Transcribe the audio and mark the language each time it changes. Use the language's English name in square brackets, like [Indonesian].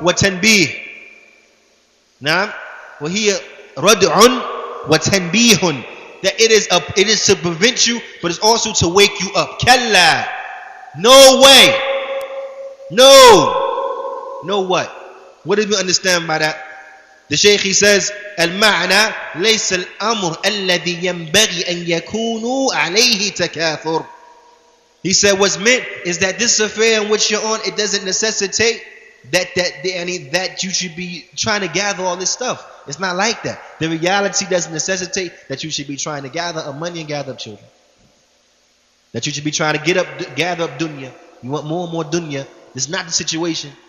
[Arabic] وتنبيه. Naam. وهي ردع وتنبيه. [English] That it is to prevent you, but it's also to wake you up. Kalla. No way. No what? What do we understand by that? The Shaykh, he says, [Arabic] المعنى ليس الأمر الذي ينبغي أن يكونوا عليه تكاثر. [English] He said what's meant is that this affair in which you're on, it doesn't necessitate that you should be trying to gather all this stuff. It's not like that. The reality doesn't necessitate that you should be trying to gather up money and gather up children. That you should be trying to gather up dunya. You want more and more dunya. This is not the situation.